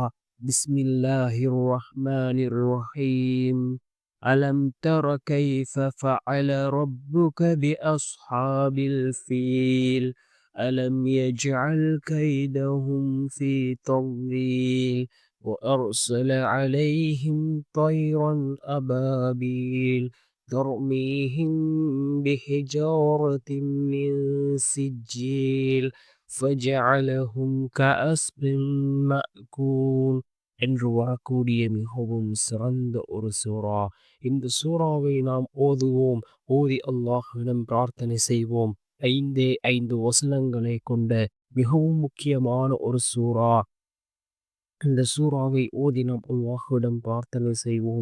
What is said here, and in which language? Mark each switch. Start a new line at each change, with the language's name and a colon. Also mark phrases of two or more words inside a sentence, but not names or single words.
Arabic: بسم الله الرحمن الرحيم. ألم تر كيف فعل ربك بأصحاب الفيل. ألم يجعل كيدهم في تضليل وأرسل عليهم طيرا أبابيل ترميهم بحجارة من سجيل فجعلهم كعصف مأكول
Tamil: என்று வரக்கூடிய மிகவும் சிறந்த ஒரு சூறா. இந்த சூறாவை நாம் ஓதுவோம். ஓதி அல்லாஹ்விடம் பிரார்த்தனை செய்வோம். 5 வசனங்களை கொண்ட மிகவும் முக்கியமான ஒரு சூறா. இந்த சூறாவை ஓதி நாம் அல்லாஹ்விடம் பிரார்த்தனை செய்வோம்.